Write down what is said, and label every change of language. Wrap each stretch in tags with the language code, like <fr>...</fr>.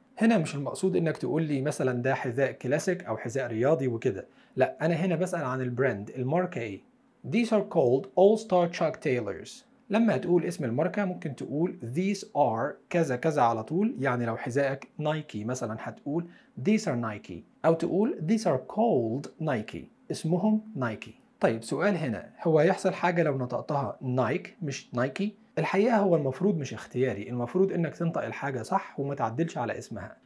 <ar>هنا مش المقصود انك تقول لي مثلا ده حذاء كلاسيك او حذاء رياضي وكده، لا انا هنا بسأل عن البراند، الماركة ايه.</ar> <en>These are called All-Star Chuck Taylors.</en> <ar>لما تقول اسم الماركة ممكن تقول</ar> <en>these are</en> <ar>كذا كذا على طول، يعني لو حذائك نايكي مثلا هتقول</ar> <en>these are Nike،</en> <ar>أو تقول</ar> <en>these are called Nike،</en> <ar>اسمهم نايكي. طيب سؤال هنا، هو يحصل حاجة لو نطقتها نايك مش نايكي؟ الحقيقة هو المفروض مش اختياري، المفروض انك تنطق الحاجة صح وما تعدلش على اسمها.</ar>